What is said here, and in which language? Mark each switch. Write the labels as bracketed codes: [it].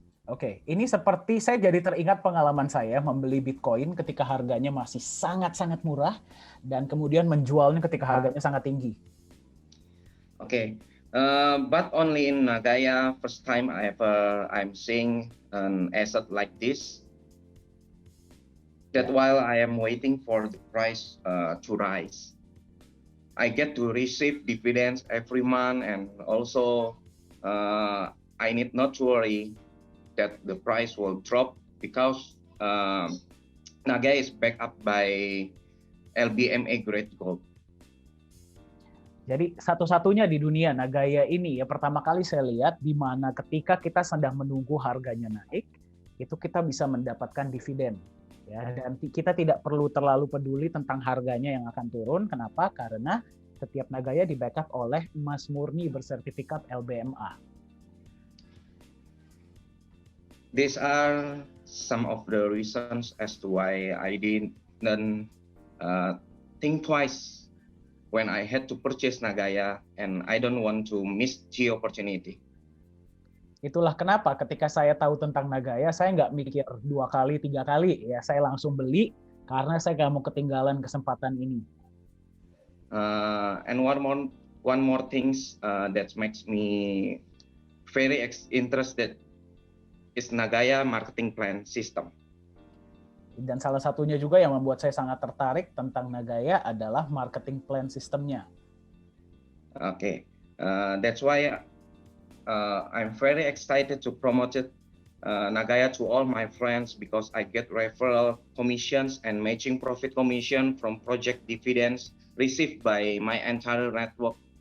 [id] Oke, ini seperti saya jadi teringat pengalaman saya membeli Bitcoin ketika harganya masih sangat murah dan kemudian menjualnya ketika harganya sangat tinggi. [en] Okay, but only in Nagaya first time I'm seeing an asset like this. That while I am waiting for the price to rise, I get to receive dividends every month, and also I need not to worry that the price will drop because Nagaya is backed up by LBMA grade gold. [id] Jadi satu-satunya di dunia Nagaya ini ya pertama kali saya lihat di mana ketika kita sedang menunggu harganya naik, itu kita bisa mendapatkan dividen. Ya, dan kita tidak perlu terlalu peduli tentang harganya yang akan turun. Kenapa? Karena setiap Nagaya di backup oleh emas murni bersertifikat LBMA. [en] These are some of the reasons as to why I didn't think twice when I had to purchase Nagaya, and I don't want to miss the opportunity. [id] Itulah kenapa ketika saya tahu tentang Nagaya, saya nggak mikir 2 kali, 3 kali. Ya, saya langsung beli karena saya nggak mau ketinggalan kesempatan ini. [en] And one more things that makes me very interested is Nagaya marketing plan system. [id] Dan salah satunya juga yang membuat saya sangat tertarik tentang Nagaya adalah marketing plan sistemnya. [en] Okay, that's why I'm very excited to promote it, Nagaya to all my friends, because I get referral commissions and matching profit commission from project dividends received by my entire network.